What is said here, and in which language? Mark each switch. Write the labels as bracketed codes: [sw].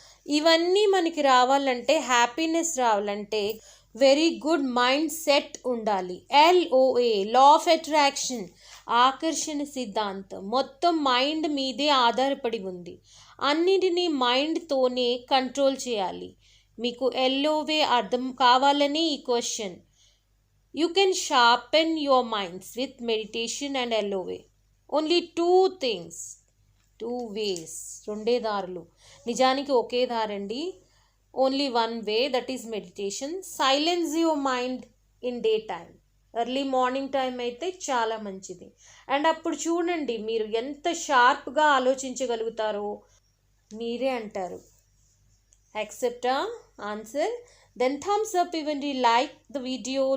[te] ఇవన్నీ మనకి రావాలంటే, హ్యాపీనెస్ రావాలంటే [en] very good mind set [te] ఉండాలి. LOA, లా ఆఫ్ అట్రాక్షన్, ఆకర్షణ సిద్ధాంతం మొత్తం మైండ్ మీదే ఆధారపడి ఉంది. అన్నిటినీ మైండ్తోనే కంట్రోల్ చేయాలి. మీకు LOA అర్థం కావాలని ఈ question. [en] You can sharpen your minds with meditation and LOA. Only two things, two ways. [te] రెండే దారులు, నిజానికి ఒకే దారండి. [en] Only one way, that is meditation. Silence your mind in day time. Early morning time అయితే చాలా మంచిది. [te] And అప్పుడు చూడండి మీరు ఎంత షార్ప్గా ఆలోచించగలుగుతారో మీరే అంటారు. [en] Accept our answer. Then thumbs up even you like the video.